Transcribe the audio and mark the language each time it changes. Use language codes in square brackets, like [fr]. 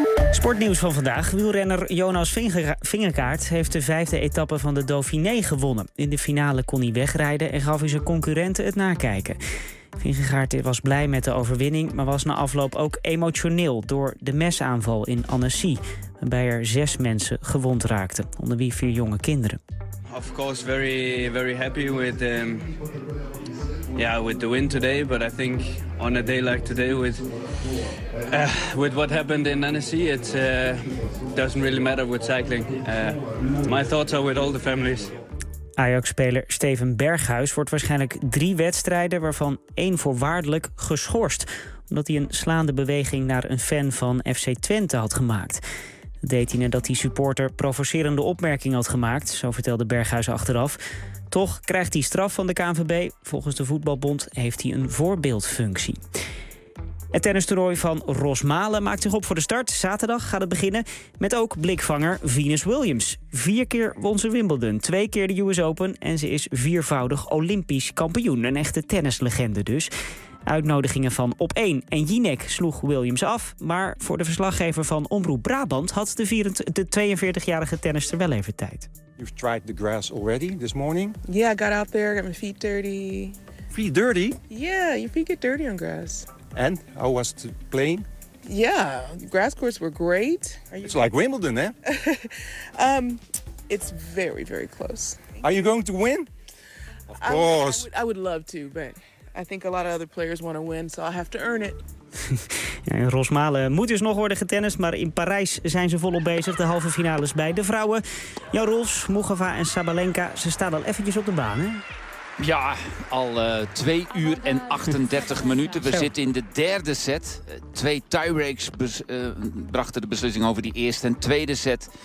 [nl] Sportnieuws van vandaag. Wielrenner Jonas Vingegaard heeft de 5e etappe van de Dauphiné gewonnen. In de finale kon hij wegrijden en gaf hij zijn concurrenten het nakijken. Vingegaard was blij met de overwinning, maar was na afloop ook emotioneel door de mesaanval in Annecy, waarbij er 6 mensen gewond raakten, onder wie 4 jonge kinderen. [en] Of course very very happy with with the win today, but I think on a day like today with what happened in Annecy, it doesn't really matter with cycling. My thoughts are with all the families. [nl] Ajax-speler Steven Berghuis wordt waarschijnlijk 3 wedstrijden, waarvan 1 voorwaardelijk geschorst, omdat hij een slaande beweging naar een fan van FC Twente had gemaakt. Dat deed hij nadat die supporter provocerende opmerkingen had gemaakt, zo vertelde Berghuis achteraf. Toch krijgt hij straf van de KNVB. Volgens de voetbalbond heeft hij een voorbeeldfunctie. Het tennistoernooi van Rosmalen maakt zich op voor de start. Zaterdag gaat het beginnen met ook blikvanger Venus Williams. 4 keer won ze Wimbledon, 2 keer de US Open en ze is 4-voudig Olympisch kampioen. Een echte tennislegende dus. Uitnodigingen van Op 1 en Jinek sloeg Williams af. Maar voor de verslaggever van Omroep Brabant had de 42-jarige tennister wel even tijd. [en] You've tried the grass already this morning? Yeah, I got out there, got my feet dirty. Feet dirty? Yeah, your feet get dirty on grass. And how was it playing? Yeah, the grass courts were great. It's like Wimbledon, eh? It's very, very close. Are you going to win? Of course. I would love to, but I think a lot of other players want to win, so I have to earn it. [nl] Rosmalen moet dus nog worden getennist, maar in Parijs zijn ze volop bezig. De halve finales bij de vrouwen. Jan Roels, Mugova en Sabalenka, ze staan al eventjes op de baan, hè? Ja, al 2:38. We zitten in de derde set. 2 tiebreaks brachten de beslissing over die eerste en tweede set.